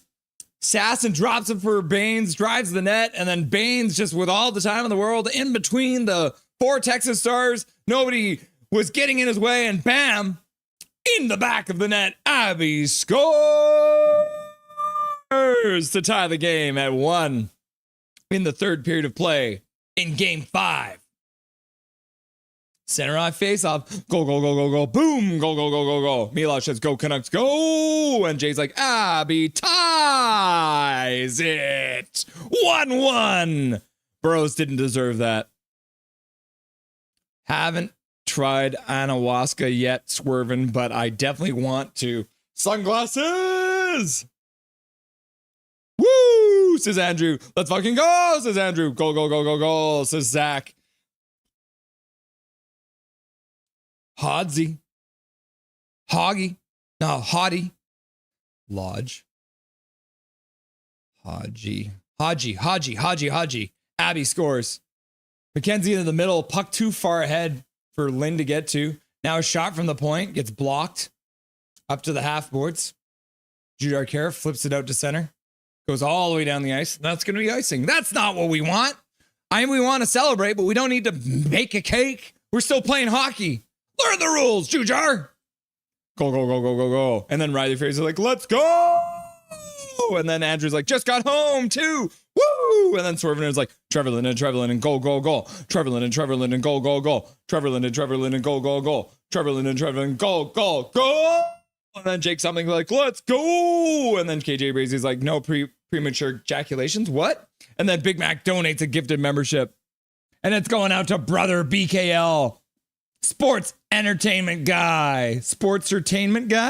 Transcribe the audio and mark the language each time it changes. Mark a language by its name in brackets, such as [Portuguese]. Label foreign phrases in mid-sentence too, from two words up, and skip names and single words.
[English] Sasson drops it for Baines, drives the net, and then Baines, just with all the time in the world, in between the 4 Texas Stars, nobody was getting in his way, and bam, in the back of the net, Abby scores to tie the game at 1 in the third period of play in Game 5. Center eye face off. Go, go, go, go, go. Boom. Go, go, go, go, go. Milosh says, go, Canucks, go. And Jay's like, Abby ties it. 1-1. Burroughs didn't deserve that. Haven't tried ayahuasca yet, swerving, but I definitely want to. Sunglasses. Woo, says Andrew. Let's fucking go, says Andrew. Go, go, go, go, go, says Zach. Hodsy. Hoggy. No, Hoddy. Lodge. Hodgy. Hodgy. Abby scores. McKenzie into the middle. Puck too far ahead for Lynn to get to. Now a shot from the point. Gets blocked. Up to the half boards. Judar Kara flips it out to center. Goes all the way down the ice. That's going to be icing. That's not what we want. We want to celebrate, but we don't need to bake a cake. We're still playing hockey. Learn the rules, Jujar. Go, go, go, go, go, go. And then Riley Fraser like, let's go. And then Andrew's like, just got home too. Woo. And then Swervener is like, Trevor Linden, go, go, go. Trevor Linden, go, go, go. Trevor Linden, go, go, go. Trevor Linden, go, go, go. And then Jake something like, let's go. And then KJ Brazy's like, no premature ejaculations. What? And then Big Mac donates a gifted membership. And it's going out to brother BKL. Sports entertainment guy. Sports entertainment guy?